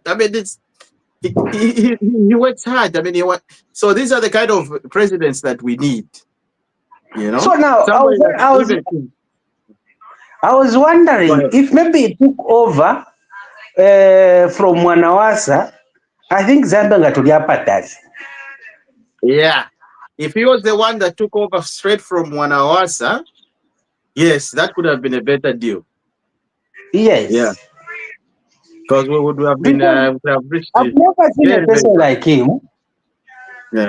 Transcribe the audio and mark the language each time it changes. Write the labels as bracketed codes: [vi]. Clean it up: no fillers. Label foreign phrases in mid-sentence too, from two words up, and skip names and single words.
[en] I mean, it's he works hard. I mean, so these are the kind of presidents that we need. You So know, now somebody that even. I was Go wondering ahead. if maybe it took over from Mwanawasa. I think Zambia [bem] ngatulia patasi. [en] Yeah. If he was the one that took over straight from Wanawasa, yes, that could have been a better deal. Yeah. Yes. Because we would have been, Because would have reached I've it never seen a very, very person fast. like him. Yeah.